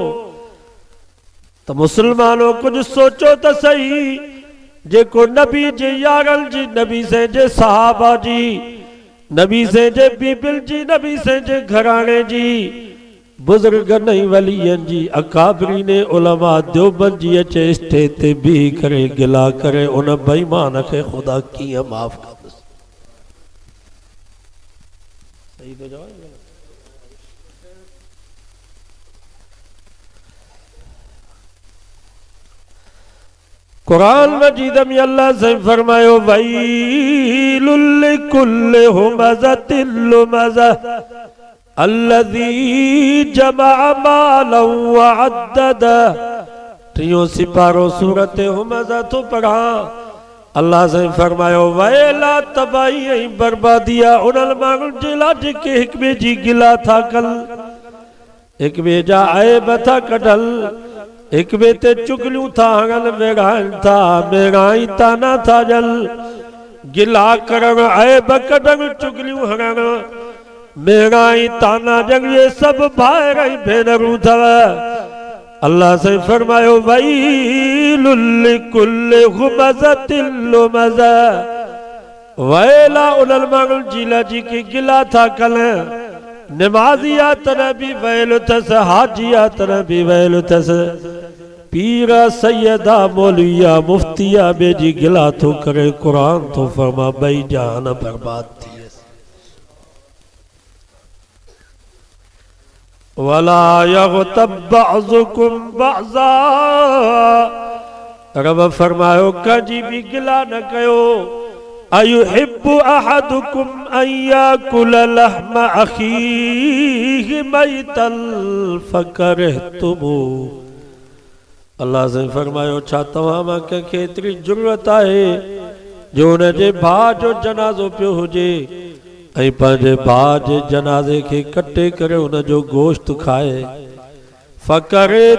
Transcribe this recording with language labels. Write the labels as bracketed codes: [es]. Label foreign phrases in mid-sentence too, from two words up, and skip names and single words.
[sd] त मुसलमानो कुझु सोचो त सही, जेको नबी जे यारनि जी, नबी से जे सहाबा जी, नबी से जे बीबिल जी, नबी से जे घराणे जी, बुजुर्गन ऐं वलियन जी, अकाबरीन उलमा देवबंद जी अचे स्टेज ते बीही करे गिला करे उन बेईमान खे ख़ुदा कीअं माफ़ कंदुसि। सही तो जवाब। कुरान मजीद में अल्लाह से फरमायो [ar] ويل لكل همزة لمزة الذي جمع مالا وعدده. [sd] टियों सिपारो सूरत हुमज़ा तो पढ़ा। अल्लाह से फरमायो वैला तबाही ऐं बर्बादिया उन्हनि माण्हुनि जे लाइ जेके हिक ॿिए जी गिला था कनि, हिक ॿिए जा ऐब था कढनि, हिक ॿिए ते चुगलियूं था हणनि, विढ़ाइनि था, मेड़ाई ताना था ॾियनि। गिला करणु, ऐब कढणु, चुगलियूं हणणु, मेड़ाई ताना ॾियणु, ये सभु भाइर ऐं भेनरूं अथव। अल्लाह से फरमायो [ar] ويل لكل همزة لمزة. [sd] वैला उन्हनि माण्हुनि जी लाइ जेके गिला था कनि। नमाज़ी आहे तॾहिं बि वैल अथसि, हाजी आहे तॾहिं बि वैल अथसि, पीर सैयदा मौलविया मुफ्तिया ॿिए जी गिला थो करे। क़ुरान थो फरमा ॿई जहान बर्बाद थी [ar] ولا يغتب بعضكم بعضا. [sd] रब फरमायो कंहिंजी बि गिला न कयो। [ar] أيحب أحدكم أن يأكل لحم أخيه ميتا فكرهتموه. [sd] अल्लाह से फरमायो छा तव्हां मां कंहिंखे एतिरी ज़रूरत आहे जो हुनजे भाउ जो जनाज़ो पियो हुजे ऐं पंहिंजे भाउ जे जनाज़े खे कटे करे हुनजो गोश्त खाए।